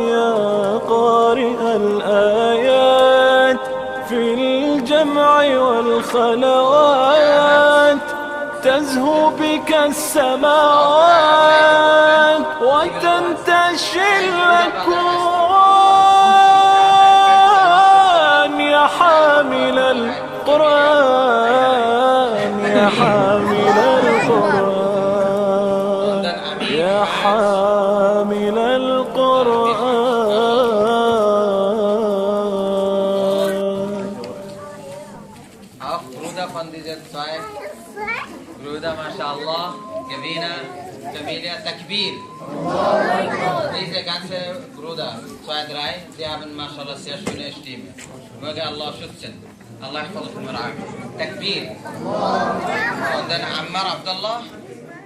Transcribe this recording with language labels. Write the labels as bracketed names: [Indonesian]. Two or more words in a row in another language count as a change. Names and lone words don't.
[Arabic] يا قارئ الآيات في الجمع والخلوات، تزهو بك السماوات وتنتشي الأكوان. يا حامل القرآن يا حامل القرآن يا حامل القرآن. [German] Auch Bruder von diesen zwei Brüder, MashaAllah, Gewinner, Familie, Takbir. Diese ganze Brüder, zwei, drei, die haben MashaAllah sehr schöne Stimme. Möge Allah schützen. [Arabic] Allah يحفظكم ويرعاكم. Takbir. [German] Und dann Ammar Abdullah.